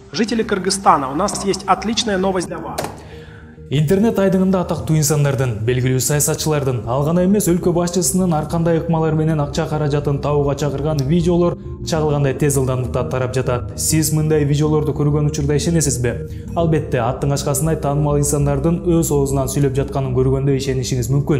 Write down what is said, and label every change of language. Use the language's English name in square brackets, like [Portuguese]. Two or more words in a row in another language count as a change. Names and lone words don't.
[Russian] Жители Кыргызстана, у нас есть отличная новость для вас. [Kyrgyz] Интернет айдыңында атактуу инсандардын, белгилүү саясатчылардын, ал гана эмес өлкө башчысынын ар кандай ыкмалар менен акча каражатын табууга чакырган видеолор чагылгандай тез ылдамдыкта тарап жатат. Сиз мындай видеолорду көргөн учурда ишенесизби? Албетте, аттың ачкасындай таанымал инсандардын өз оозунан сүйлөп жатканын көргөндө ишенишиңиз мүмкүн.